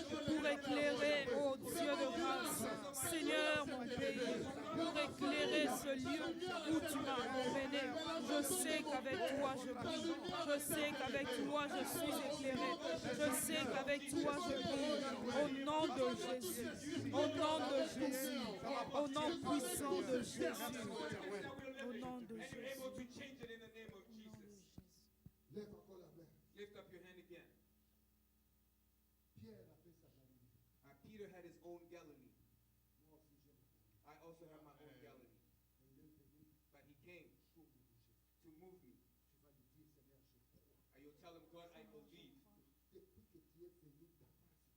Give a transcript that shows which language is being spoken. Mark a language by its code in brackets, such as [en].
[fr] pour éclairer, oh Dieu de grâce, Seigneur, mon pays, pour éclairer ce lieu où tu m'as emmené. Je sais qu'avec toi je brille, je sais qu'avec toi je suis éclairé, je sais qu'avec toi je brille. Au nom de Jésus, au nom de Jésus, au nom puissant de Jésus, au nom de [en] And you're [fr] Jésus. [en] able to change it in the name of Jesus. [fr] Lève encore la main. [en] Lift up your hand again. [fr] Pierre a fait sa Galilée. [en] Peter had his own Galilee. [fr] Moi aussi, j'ai ma Galilée. [en] I also have my own Galilee. [fr] Et il est venu [en] But he came [fr] pour me bouger. [en] to move me. [fr] Tu vas lui dire, Seigneur, je crois. [en] And you'll tell him, God, I believe. [fr] Depuis que tu es venu dans ma vie,